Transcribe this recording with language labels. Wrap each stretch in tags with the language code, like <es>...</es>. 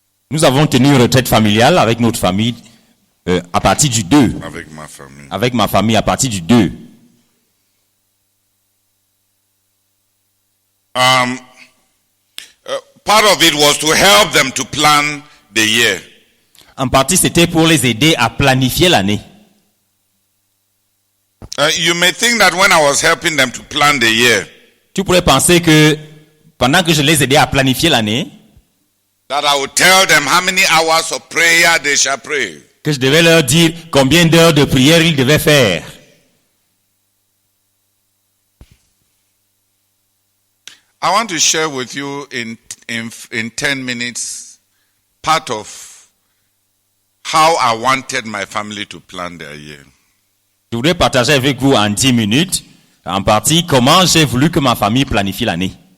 <fr>Nous avons tenu une retraite familiale avec notre famille à partir du 2. Avec ma famille. Avec ma famille à partir du 2.</fr> <en>Part of it was to help them to plan the year.</en> <fr>En partie, c'était pour les aider à planifier l'année.</fr> <en>You may think that when I was helping them to plan the year,</en> <fr>Tu pourrais penser que pendant que je les aidais à planifier l'année,</fr> <en>that I would tell them how many hours of prayer they shall pray.</en> <fr>que je devais leur dire combien d'heures de prière ils devaient faire.</fr> <en>I want to share with you in 10 minutes part of how I wanted my family to plan their year.</en> <fr>Je voudrais partager avec vous en 10 minutes, en partie, comment j'ai voulu que ma famille planifie l'année.</fr>